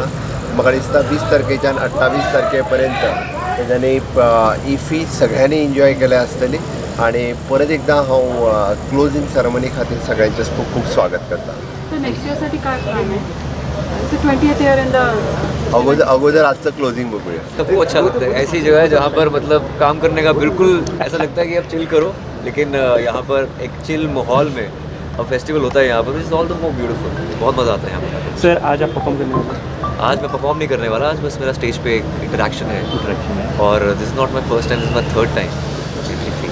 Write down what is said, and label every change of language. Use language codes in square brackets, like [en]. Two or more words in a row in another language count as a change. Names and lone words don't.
[kok] म्हाका दिसता 20 तारखेच्यान 28 तारखे पर्यंत तेच्यांनी इफी सगळ्यांनी एन्जॉय केले आसतली आणि परत एकदा हांव [en] closing ceremony [kok] खातीर सगळ्यांचे खूब खूब स्वागत करता. [en] So next year [mr] साठी काय प्लॅन आहे? [en] It's the 20th year in the [mr] अगोदर आजचं क्लोजिंग बघूया. [hi] सबको अच्छा लगता है. ऐसी जगह है जहाँ पर मतलब काम करने का बिल्कुल ऐसा लगता है कि अब चिल करो, लेकिन यहाँ पर एक चिल माहौल में अब फेस्टिवल होता है यहाँ पर, [en] is all the more beautiful. [hi] बहुत मज़ा आता है यहाँ पर. सर आज आप परफॉर्म करने वाले? आज मैं परफॉर्म नहीं करने वाला. आज बस मेरा स्टेज पे एक इंटरेक्शन है और [en] this is not my first time, this is my third time.